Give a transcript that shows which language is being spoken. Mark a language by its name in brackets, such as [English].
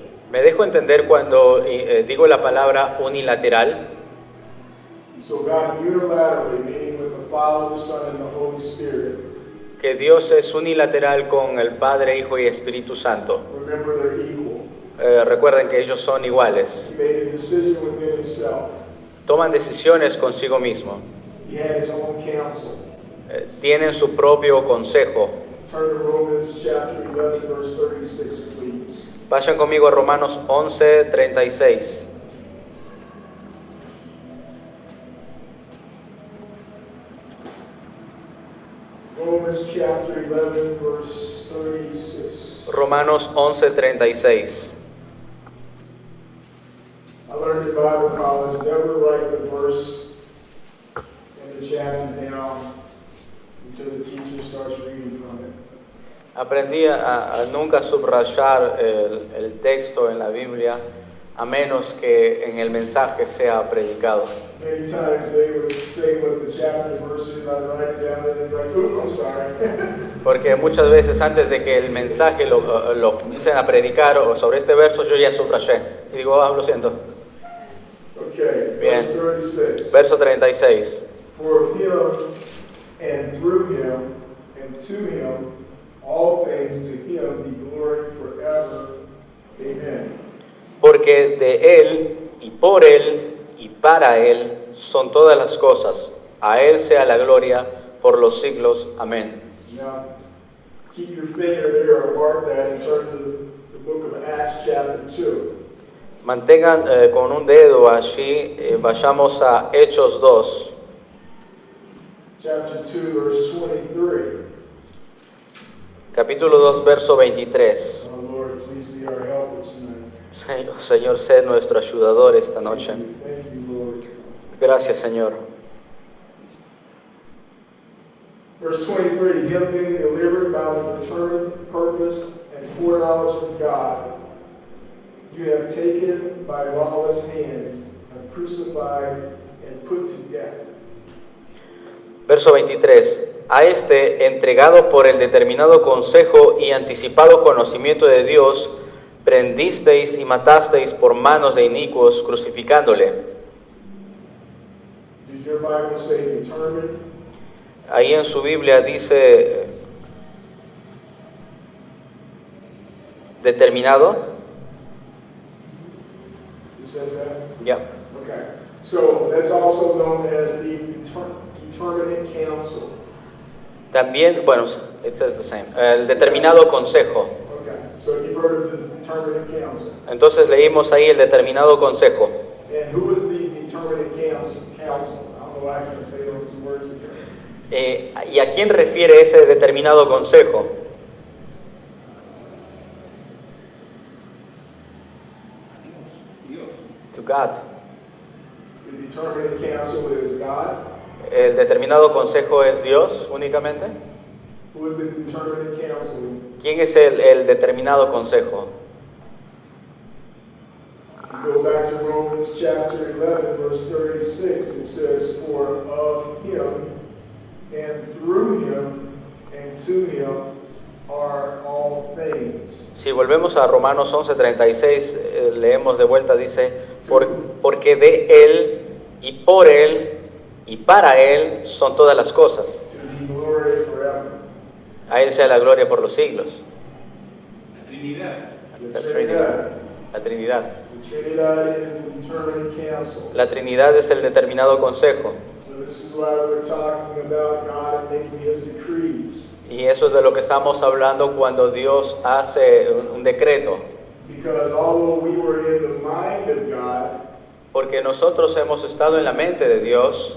[Spanish] Me dejo entender cuando digo la palabra unilateral. [English] So God unilaterally, meaning with the Father, the Son, and the Holy Spirit. [Spanish] Que Dios es unilateral con el Padre, Hijo y Espíritu Santo. [English] Remember, they're equal. [Spanish] Recuerden que ellos son iguales. [English] He made a decision within Himself. [Spanish] Toman decisiones consigo mismo. [English] He had His own counsel. [Spanish] Tienen su propio consejo. [English] Turn to Romans chapter 11, verse 36, please. [Spanish] Vayan conmigo a Romanos 11:36. [English] Romans chapter 11, verse 36. [Spanish] Romanos 11:36. [English] I learned in Bible college, never write the verse in the chapter down until the teacher starts reading from it. [Spanish] Aprendí a nunca subrayar el texto en la Biblia a menos que en el mensaje sea predicado. [English] Many times they would say what the chapter verse is, I'd write it down, and it's like, ooh, I'm sorry. [Spanish] Porque muchas veces antes de que el mensaje lo comiencen a predicar o sobre este verso, yo ya subrayé. Y digo, lo siento. [English] Okay, [Spanish] Bien. [English] verse 36. [Spanish] Verso 36. [English] For of Him, and through Him, and to Him, all things, to Him be glory forever. Amen. [Spanish] Porque de Él, y por Él, y para Él son todas las cosas. A Él sea la gloria por los siglos. Amén. [English] Now, keep your finger there or mark that and turn to the book of Acts chapter 2. [Spanish] Mantengan con un dedo allí, vayamos a Hechos 2, [English] Chapter 2, verse 23. [Spanish] capítulo 2, verso 23. [English] Oh Lord, please be our helper tonight. [Spanish] Señor, sé nuestro ayudador esta noche. [English] Thank you, Lord. [Spanish] Gracias, Señor. [English] Verse 23, Him being delivered by the determined purpose and foreknowledge of God, you have taken by lawless hands, have crucified and put to death. [Spanish] Verso 23. A este, entregado por el determinado consejo y anticipado conocimiento de Dios, prendisteis y matasteis por manos de inicuos, crucificándole. [English] Does your Bible say determined? [Spanish] Ahí en su Biblia dice determinado. [English] It says that? [Spanish] Ya. [English] Okay. So that's also known as the determinate council. [Spanish] También, bueno, [English] it says the same, [Spanish] el determinado consejo. [English] Okay, so you've heard of the determinate council. [Spanish] Entonces leímos ahí el determinado consejo. [English] And who is the determinate council? I don't know why I can't say those two words again. [Spanish] ¿Y a quién refiere ese determinado consejo? Dios. [English] To God. The determinate council is God. [Spanish] ¿El determinado consejo es Dios únicamente? [English] Who is the determinate council? [Spanish] ¿Quién es el determinado consejo? [English] Go back to Romans chapter 11, verse 36. It says, "For of him, and through him, and to him are all things." [Spanish] Si volvemos a Romanos 11:36, leemos de vuelta, dice, porque de Él, y por Él, y para Él son todas las cosas. [English] To be glory forever. [Spanish] A Él sea la gloria por los siglos. La Trinidad. [English] The Trinidad. [Spanish] La Trinidad. [English] The Trinidad is the determinate council. [Spanish] La Trinidad es el determinado consejo. [English] So this is why we're talking about God making his decrees. [Spanish] Y eso es de lo que estamos hablando cuando Dios hace un decreto. [English] Because although we were in the mind of God [Spanish] Porque nosotros hemos estado en la mente de Dios